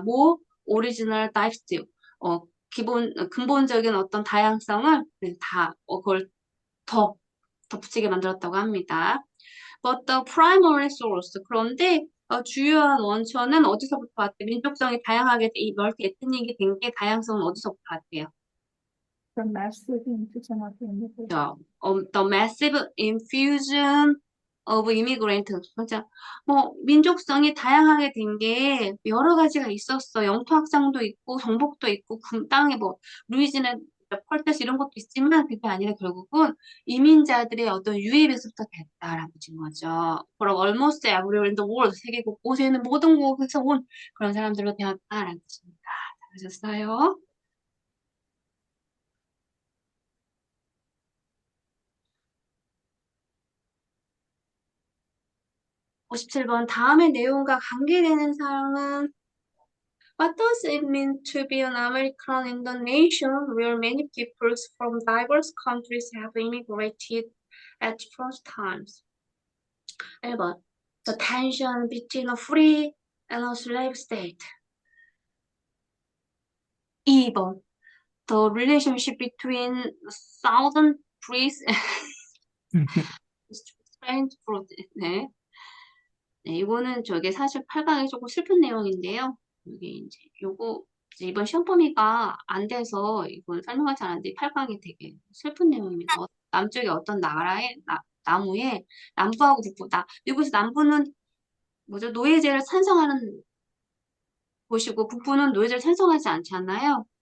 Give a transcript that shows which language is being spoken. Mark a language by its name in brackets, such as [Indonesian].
[Korean] 뭐 [English] original diversity [Korean] 근본적인 어떤 다양성을 그걸 더 덧붙이게 만들었다고 합니다. [English] But the primary source, [Korean] 그런데 주요한 원천은 어디서부터 왔대요? 민족성이 다양하게 이 멀티 에트닉이 된 게 다양성은 어디서부터 왔대요? [English] The massive infusion of immigration. The massive infusion of immigrant. [Korean] 진짜 민족성이 다양하게 된 게 여러 가지가 있었어. 영토 확장도 있고 정복도 있고 땅에 루이지나 펄테스 이런 것도 있지만 그게 아니라 결국은 이민자들의 어떤 유입에서부터 됐다라는 뜻인 거죠. 그럼 [English] almost everywhere in the world [Korean] 세계 곳곳에 있는 모든 곳에서 온 그런 사람들로 되었다라는 뜻입니다. 잘하셨어요? 57번 다음의 내용과 관계되는 사항은 [English] What does it mean to be an American in the nation where many peoples from diverse countries have immigrated at first times? 1번 The tension between a free and a slave state. 2번 The relationship between southern priests and strange fruit. [Korean] 네. 네, 이거는 저게 사실 8강이 조금 슬픈 내용인데요. 이게 이제 이번 시험 범위가 안 돼서 이건 설명하지 않았는데 8강이 되게 슬픈 내용입니다. 남쪽에 어떤 나라의 나무에 남부하고 북부, 미국에서 남부는 노예제를 찬성하는 곳이고 북부는 노예제를 찬성하지 않잖아요.